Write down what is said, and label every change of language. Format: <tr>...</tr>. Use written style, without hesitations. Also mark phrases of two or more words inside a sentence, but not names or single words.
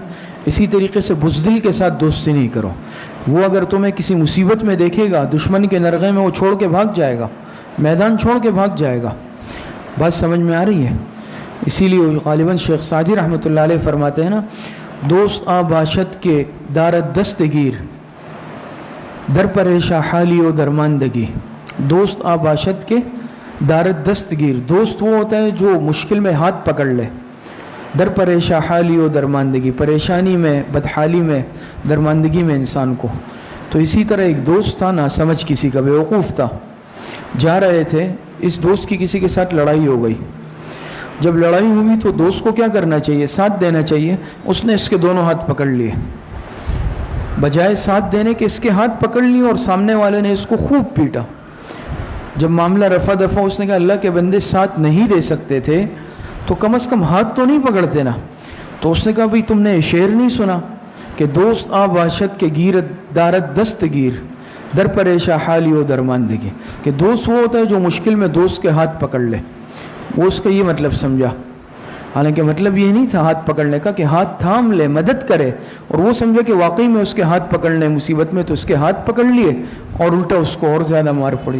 <ur>اسی طریقے سے بزدل کے ساتھ دوستی نہیں کرو۔ وہ اگر تمہیں کسی مصیبت میں دیکھے گا، دشمن کے نرغے میں وہ چھوڑ کے بھاگ جائے گا، میدان چھوڑ کے بھاگ جائے گا۔ بات سمجھ میں آ رہی ہے؟ اسی لیے غالباً شیخ سعدی</ur> <ar>رحمۃ اللہ علیہ</ar> <ur>فرماتے ہیں نا،</ur> <fa>دوست آ باشد کے دارت دستگیر در پریشا حالی و درماندگی۔ دوست آ باشد کے دارت دستگیر،</fa> <ur>دوست وہ ہوتا ہے جو مشکل میں ہاتھ پکڑ لے،</ur> <fa>در پریشا حالی و درماندگی،</fa> <ur>پریشانی میں، بدحالی میں، درماندگی میں انسان کو۔ تو اسی طرح ایک دوست تھا ناسمجھ کسی کا، بیوقوف تھا، جا رہے تھے، اس دوست کی کسی کے ساتھ لڑائی ہو گئی۔ جب لڑائی ہوئی تو دوست کو کیا کرنا چاہیے؟ ساتھ دینا چاہیے۔ اس نے اس کے دونوں ہاتھ پکڑ لیے، بجائے ساتھ دینے کے اس کے ہاتھ پکڑ لیے، اور سامنے والے نے اس کو خوب پیٹا۔ جب معاملہ رفع دفع، اس نے کہا اللہ کے بندے ساتھ نہیں دے سکتے تھے تو کم از کم ہاتھ تو نہیں پکڑتے نا۔ تو اس نے کہا بھئی تم نے شعر نہیں سنا کہ</ur> <fa>دوست آ باشد کے گیرت دارت دستگیر در پریشا حالی و درماندگی،</fa> <ur>کہ دوست وہ ہوتا ہے جو مشکل میں دوست کے ہاتھ پکڑ لے۔ وہ اس کا یہ مطلب سمجھا، حالانکہ مطلب یہ نہیں تھا ہاتھ پکڑنے کا کہ ہاتھ تھام لے، مدد کرے، اور وہ سمجھا کہ واقعی میں اس کے ہاتھ پکڑنے مصیبت میں، تو اس کے ہاتھ پکڑ لیے اور الٹا اس کو اور زیادہ مار پڑی۔</ur>